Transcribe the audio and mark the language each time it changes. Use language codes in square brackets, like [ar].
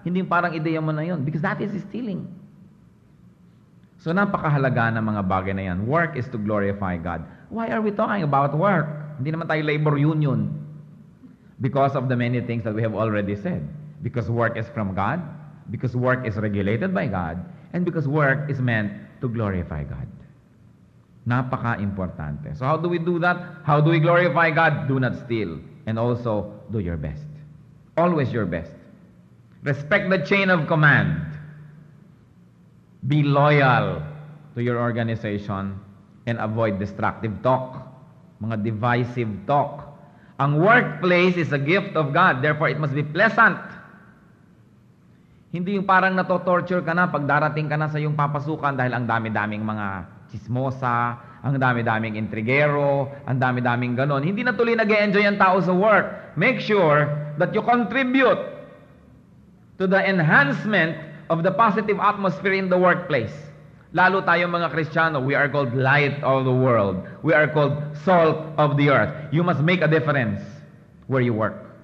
[tl] Hindi parang ideya mo na yon, [en] because that is stealing. [tl] So napakahalaga ng mga bagay na yan. [en] Work is to glorify God. Why are we talking about work? [tl] Hindi naman tayo labor union. [en] Because of the many things that we have already said. Because work is from God. Because work is regulated by God. And because work is meant to glorify God. [tl] Napaka-importante. [en] So how do we do that? How do we glorify God? Do not steal. And also, do your best. Always your best. Respect the chain of command. Be loyal to your organization and avoid destructive talk, mga divisive talk. Ang workplace is a gift of God, therefore it must be pleasant. [tl] Hindi yung parang natotorture ka na pag darating ka na sa iyong papasukan dahil ang dami-daming mga chismosa, ang dami-daming intrigero, ang dami-daming ganon. Hindi na tuloy nag-enjoy ang tao sa work. [en] Make sure that you contribute to the enhancement of the positive atmosphere in the workplace. [tl] Lalo tayong mga Kristiyano, [en] we are called light of the world. We are called salt of the earth. You must make a difference where you work.